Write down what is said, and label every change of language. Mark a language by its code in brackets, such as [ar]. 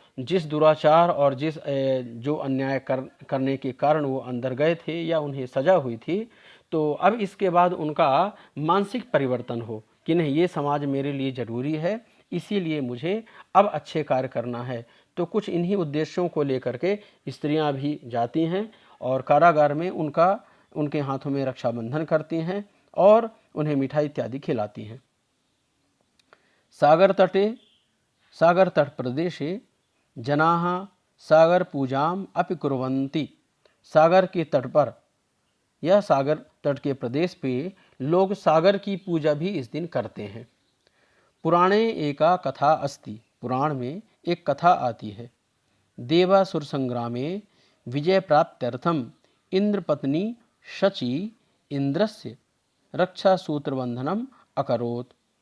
[hi] जिस दुराचार और जिस जो अन्याय करने के कारण वो अंदर गए थे या उन्हें सज़ा हुई थी, तो अब इसके बाद उनका मानसिक परिवर्तन हो कि नहीं, ये समाज मेरे लिए ज़रूरी है, इसीलिए मुझे अब अच्छे कार्य करना है। तो कुछ इन्हीं उद्देश्यों को लेकर के स्त्रियां भी जाती हैं और कारागार में उनके हाथों में रक्षाबंधन करती हैं और उन्हें मिठाई इत्यादि खिलाती हैं। [sa] सागर तट प्रदेशे जनाः सागर पूजाम अपि कुर्वन्ति। [hi] सागर के तट पर या सागर तट के प्रदेश पे लोग सागर की पूजा भी इस दिन करते हैं। [sa] पुराणे एका कथा अस्ति। [hi] पुराण में एक कथा आती है। [sa] देवासुर संग्रामे विजय प्राप्त्यर्थम इंद्रपत्नी शची इंद्रस्य रक्षा सूत्रबंधनम अकरोत।